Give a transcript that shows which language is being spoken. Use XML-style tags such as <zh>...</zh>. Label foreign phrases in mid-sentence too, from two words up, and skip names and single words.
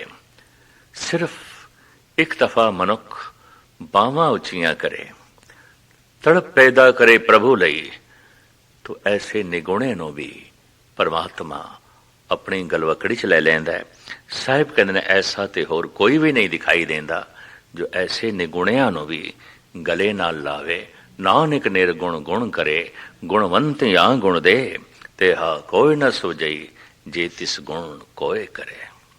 <pa>ਸਿਰਫ਼ ਇੱਕ ਦਫ਼ਾ ਮਨੁੱਖ ਬਾਹਾਂ ਉੱਚੀਆਂ ਕਰੇ, ਤੜਪ ਪੈਦਾ ਕਰੇ ਪ੍ਰਭੂ ਲਈ, ਤਾਂ ਐਸੇ ਨਿਗੁਣੇ ਨੂੰ ਵੀ ਪਰਮਾਤਮਾ ਆਪਣੀ ਗਲਵੱਕੜੀ ਚ ਲੈ ਲੈਂਦਾ ਹੈ। ਸਾਹਿਬ ਕਹਿੰਦੇ ਨੇ ਐਸਾ ਤੇ ਹੋਰ ਕੋਈ ਵੀ ਨਹੀਂ ਦਿਖਾਈ ਦਿੰਦਾ ਜੋ ਐਸੇ ਨਿਗੁਣਿਆਂ ਨੂੰ ਵੀ ਗਲੇ ਨਾਲ ਲਾਵੇ। ਨਾਨਕ ਨਿਰਗੁਣਿ ਗੁਣੁ ਕਰੇ, ਗੁਣਵੰਤਿਆ ਗੁਣੁ ਦੇ, ਤੇਹਾ ਕੋਇ ਨ ਸੁਝਈ, ਜਿ ਤਿਸੁ ਗੁਣੁ ਕੋਇ ਕਰੇ।</pa>